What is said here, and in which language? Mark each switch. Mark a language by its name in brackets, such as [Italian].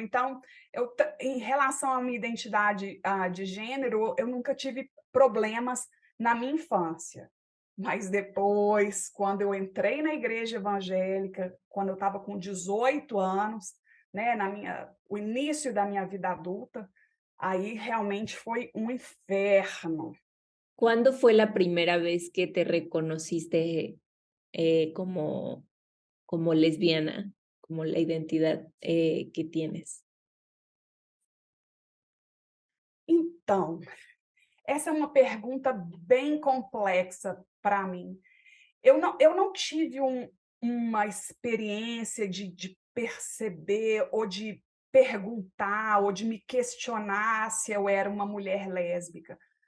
[Portuguese] Então, em relação à minha identidade de gênero, eu nunca tive problemas na minha infância. Mas depois, quando eu entrei na igreja evangélica, quando eu estava com 18 anos, né, o início da minha vida adulta, aí realmente foi um inferno. [Spanish] ¿Cuándo fue la primera vez que te reconociste como lesbiana, como la identidad que tienes? [Portuguese] Então, essa é uma pergunta bem complexa para mim. Eu não tive uma experiência de perceber ou de perguntar ou de me questionar se eu era uma mulher lésbica.